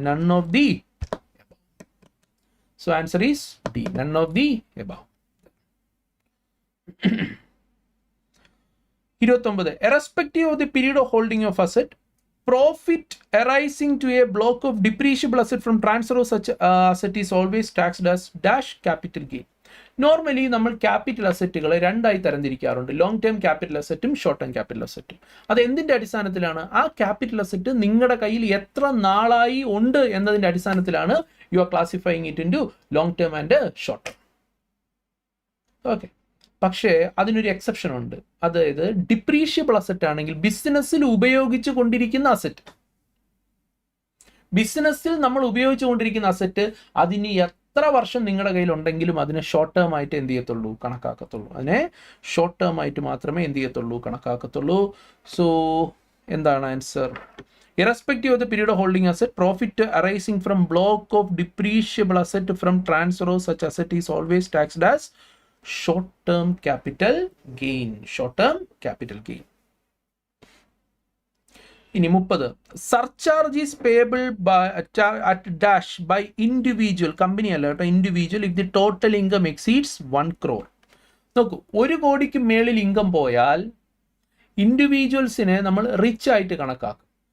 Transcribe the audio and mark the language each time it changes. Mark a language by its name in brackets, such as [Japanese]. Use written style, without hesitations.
[English] none of the above. So answer is D, none of the above. 29. Irrespective of the period of holding of asset, profit arising to a block of depreciable asset from transfer of such asset is always taxed as dash capital gain. [Malayalam] Normally നമ്മൾ capital അസറ്റുകളെ രണ്ടായി തരംതിരിക്കാറുണ്ട്, long term capital അസറ്റും short term capital അസറ്റും. അത് എന്തിന്റെ അടിസ്ഥാനത്തിലാണ്? ആ capital asset നിങ്ങളുടെ കയ്യിൽ എത്ര നാളായി ഉണ്ട് എന്നതിന്റെ അടിസ്ഥാനത്തിലാണ് [English] You are classifying it into long term and short term. [Malayalam] Okay, പക്ഷേ അതിനൊരു എക്സെപ്ഷൻ ഉണ്ട്. അതായത് ഡിപ്രീഷ്യബിൾ അസറ്റ് ആണെങ്കിൽ, ബിസിനസ്സിൽ ഉപയോഗിച്ചു കൊണ്ടിരിക്കുന്ന അസറ്റ്, ബിസിനസ്സിൽ നമ്മൾ ഉപയോഗിച്ചു കൊണ്ടിരിക്കുന്ന അസറ്റ്, അതിന് എത്ര വർഷം നിങ്ങളുടെ കയ്യിൽ ഉണ്ടെങ്കിലും അതിനെ ഷോർട്ട് ടേം ആയിട്ട് എന്ത് ചെയ്യത്തുള്ളൂ? കണക്കാക്കത്തുള്ളൂ. അതിനെ ഷോർട്ട് ടേം ആയിട്ട് മാത്രമേ എന്ത് ചെയ്യത്തുള്ളൂ? കണക്കാക്കത്തുള്ളൂ. സോ എന്താണ് answer? [English] Irrespective of the period of holding asset, profit arising from block of depreciable asset from transfer of such asset is always taxed as short-term capital gain. Short-term capital gain. [Malayalam] ഇനി 30. [English] surcharge is payable at dash by individual, [Malayalam] company അല്ല കേട്ടോ, [English] Individual, if the total income exceeds 1 crore. [Malayalam] നോക്കൂ, 1 കോടിക്ക് മേളിൽ income പോയാൽ ഇൻഡിവിജ്വൽസിനെ നമ്മൾ rich ആയിട്ട് കണക്കാക്കും.